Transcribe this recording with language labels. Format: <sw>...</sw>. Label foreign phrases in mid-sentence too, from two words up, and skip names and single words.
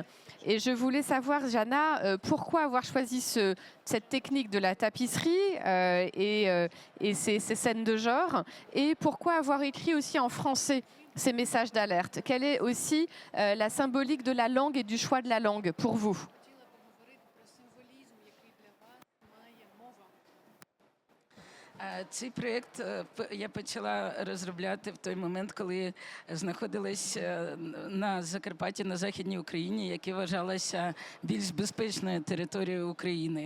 <fr>Et je voulais savoir, Jana, pourquoi avoir choisi cette technique de la tapisserie et ces scènes de genre, et pourquoi avoir écrit aussi en français ces messages d'alerte? Quelle est aussi la symbolique de la langue et du choix de la langue pour vous?</fr> <uk>Цей проєкт я почала розробляти в той момент, коли знаходилась на Закарпатті, на Західній Україні, яка вважалася більш безпечною територією України.</uk>